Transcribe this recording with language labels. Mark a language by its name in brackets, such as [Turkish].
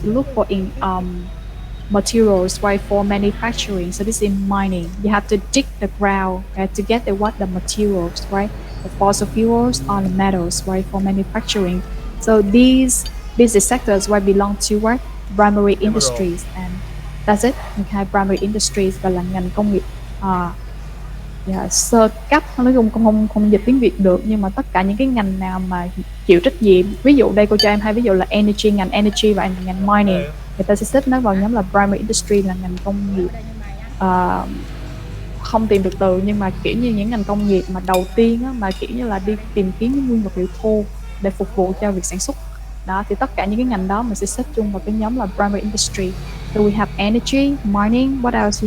[English] You look for in materials, right, for manufacturing. So this is mining. You have to dig the ground, okay, to get the materials, right? The fossil fuels or the metals, right, for manufacturing. So these business sectors, right, belong to what? Primary industries, and that's it. [Vietnamese] Okay, primary industries và là ngành công nghiệp. Sơ cấp, nói chung không dịch tiếng Việt được, nhưng mà tất cả những cái ngành nào mà chịu trách nhiệm, ví dụ đây cô cho em hai ví dụ là energy, ngành energy và ngành mining, người ta sẽ xếp nó vào nhóm là primary industry, là ngành công nghiệp. Không tìm được từ, nhưng mà kiểu như những ngành công nghiệp mà đầu tiên á, mà kiểu như là đi tìm kiếm những nguyên vật liệu thô để phục vụ cho việc sản xuất đó, thì tất cả những cái ngành đó mình sẽ xếp chung vào cái nhóm là primary industry. [English] So we have energy, mining, what else?